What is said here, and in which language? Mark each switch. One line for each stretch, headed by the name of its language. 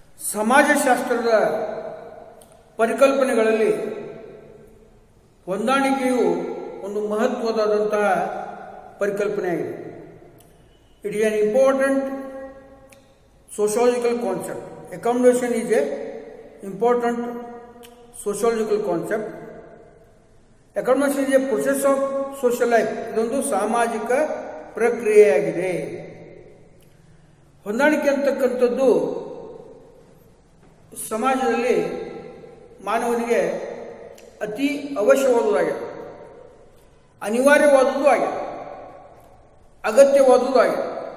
Kannada: ಸಮಾಜಶಾಸ್ತ್ರದ ಪರಿಕಲ್ಪನೆಗಳಲ್ಲಿ ಹೊಂದಾಣಿಕೆಯು ಒಂದು ಮಹತ್ವದಾದಂತಹ ಪರಿಕಲ್ಪನೆಯಾಗಿದೆ.
English: It is an important sociological concept. Accommodation is a important sociological concept. Accommodation is a process of social life.
Kannada: ಇದೊಂದು ಸಾಮಾಜಿಕ ಪ್ರಕ್ರಿಯೆಯಾಗಿದೆ. ಹೊಂದಾಣಿಕೆ ಅಂತಕ್ಕಂಥದ್ದು ಸಮಾಜದಲ್ಲಿ ಮಾನವನಿಗೆ ಅತಿ ಅವಶ್ಯವಾದುದಾಗಿದೆ, ಅನಿವಾರ್ಯವಾದುದು ಆಗಿದೆ, ಅಗತ್ಯವಾದುದು ಆಗಿದೆ.